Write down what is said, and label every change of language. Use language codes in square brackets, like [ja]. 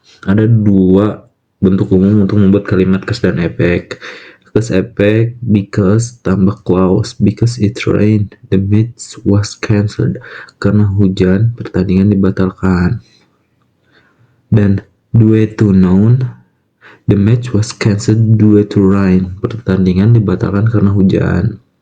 [id] Ada dua bentuk umum untuk membuat kalimat cause dan efek. [en] Cause effect, because tambah clause, because it rained, the match was cancelled. [id] Karena hujan, pertandingan dibatalkan. Dan [en] due to noun, The match was cancelled due to rain. [id] Pertandingan dibatalkan karena hujan.